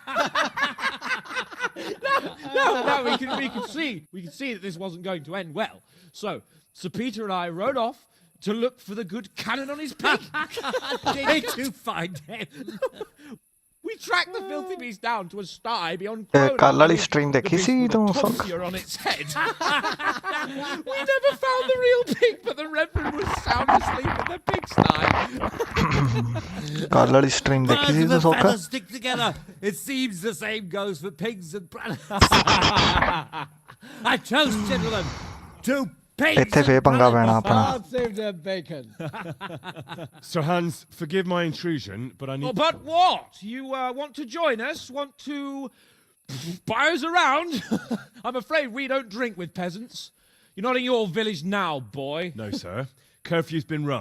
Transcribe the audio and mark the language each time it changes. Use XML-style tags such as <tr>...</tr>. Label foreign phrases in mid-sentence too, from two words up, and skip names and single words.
<en>No, we can see that this wasn't going to end well. So Sir Peter and I rode off to look for the good canon on his pig. Did you find him? We tracked the filthy beast down to a sty beyond</en> <pa>ਕੱਲ ਵਾਲੀ ਸਟ੍ਰੀਮ ਦੇਖੀ ਸੀ ਤੂੰ</pa> <en>on its head. We never found the real pig, but the Reverend was sound asleep in the pigsty.</en> <pa>ਕੱਲ ਵਾਲੀ ਸਟ੍ਰੀਮ ਦੇਖੀ ਸੀ ਤੂੰ ਸੋਖਾ</pa> <en>Stick together. It seems the same goes for pigs and I toast, gentlemen, to</en> <pa>ਇੱਥੇ ਫੇਰ ਪੰਗਾ ਪੈਣਾ ਆਪਣਾ</pa> <en>bacon. Sir Hans, forgive my intrusion, but I need... Oh, but what? You want to join us? Want to buy us around? I'm afraid we don't drink with peasants. You're not in your village now, boy. No, sir. Curfew's been rung.</en>